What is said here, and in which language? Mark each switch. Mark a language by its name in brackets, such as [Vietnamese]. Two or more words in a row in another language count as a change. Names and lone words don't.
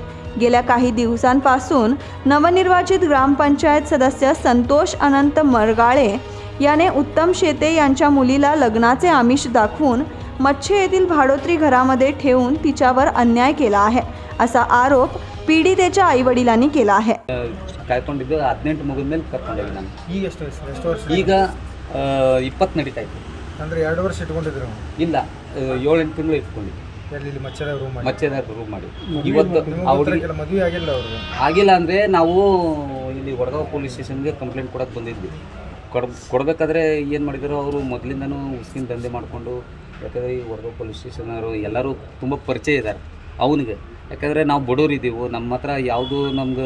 [Marathi] गेल्या काही दिवसांपासून नवनिर्वाचित ग्रामपंचायत सदस्य संतोष अनंत मरगाळे याने उत्तम शेते यांच्या मुलीला लग्नाचे आमिष दाखवून मच्छे येथील भाडोत्री घरामध्ये ठेवून तिच्यावर अन्याय केला आहे, असा आरोप पीडितेच्या आईवडिलांनी केला आहे। [Kannada] ಕಾಯ್ಕೊಂಡಿದ್ದು 18 ಮುಗಿದ ಮೇಲೆ ಕರ್ಕೊಂಡೋಗಿ ನಾನು ಈಗ ಎಷ್ಟು ವರ್ಷ ಈಗ 20 ನಡೀತಾ ಇತ್ತು ಅಂದರೆ 2 ವರ್ಷ ಇಟ್ಕೊಂಡಿದ್ರು ಇಲ್ಲ 7-8 ತಿಂಗಳು ಇಟ್ಕೊಂಡಿದ್ದೆ ಇಲ್ಲಿ ಮಚ್ಚೆದಾಗ ರೂಮ್ ಮಾಡಿ ಇವತ್ತು ಅವ್ರಿಗೆ ಮದುವೆ ಆಗಿಲ್ಲ ಅವ್ರಿಗೆ ಆಗಿಲ್ಲ ಅಂದರೆ ನಾವು ಇಲ್ಲಿ ವಡಗಾಂವ್ [English] police station complaint [Kannada] ಕೊಡೋಕೆ ಬಂದಿದ್ವಿ ಕೊಡಬೇಕಾದ್ರೆ ಏನು ಮಾಡಿದ್ರು ಅವರು ಮೊದಲಿಂದನೂ ಉಸ್ಕಿನ ದಂಧೆ ಮಾಡಿಕೊಂಡು ಯಾಕಂದರೆ ಈ ವಡಗಾಂವ್ [English] police station [Kannada] ಎಲ್ಲರೂ ತುಂಬ ಪರಿಚಯ ಇದ್ದಾರೆ ಅವನಿಗೆ ಯಾಕಂದರೆ ನಾವು ಬಡವರಿದ್ದೀವಿ ನಮ್ಮ ಹತ್ರ ಯಾವುದು ನಮ್ಗೆ